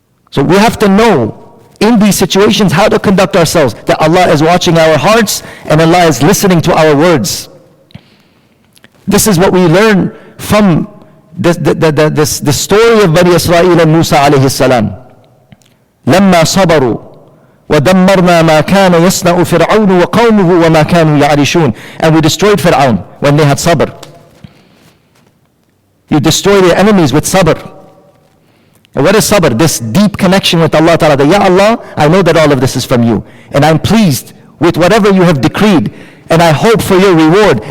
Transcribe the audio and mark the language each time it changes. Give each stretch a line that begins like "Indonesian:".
English: So we have to know in these situations how to conduct ourselves. That Allah is watching our hearts and Allah is listening to our words. This is what we learn from the story of Bani Israel and Musa alayhi salam.
Arabic: لما صبروا ودمرنا ما كان يصنع فرعون وقومه وما كانوا يعرشون.
English: And we destroyed Fir'aun when they had sabr. You destroy their enemies with sabr. And what is sabr? This deep connection with Allah Ta'ala. That, Ya Allah, I know that all of this is from you. And I'm pleased with whatever you have decreed. And I hope for your reward.